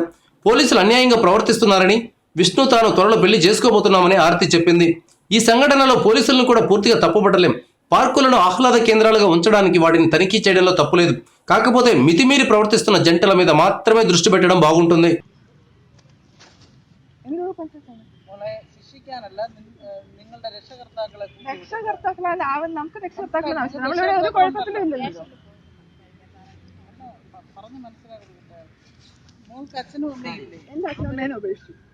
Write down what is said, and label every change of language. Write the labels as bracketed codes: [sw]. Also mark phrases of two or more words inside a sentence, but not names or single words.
[te] పోలీసులు అన్యాయంగా ప్రవర్తిస్తున్నారని, విష్ణు తాను త్వరలో పెళ్లి చేసుకోబోతున్నామని ఆర్తి చెప్పింది. ఈ సంఘటనలో పోలీసులను కూడా పూర్తిగా తప్పుపట్టలేం. పార్కులను ఆహ్లాద కేంద్రాలుగా ఉంచడానికి వాటిని తనిఖీ చేయడంలో తప్పులేదు. కాకపోతే మితిమీరి ప్రవర్తిస్తున్న జంటల మీద మాత్రమే దృష్టి పెట్టడం బాగుంటుంది. [ml] രക്ഷകർത്താക്കളല്ല നമുക്ക് രക്ഷകർത്താക്കളാണ് ആവശ്യം. നമ്മളിവിടെ ഒരു കുഴപ്പത്തിലും ഇല്ലല്ലോ. എന്റെ അച്ഛനും അമ്മേനെ ഉപേക്ഷിച്ചു.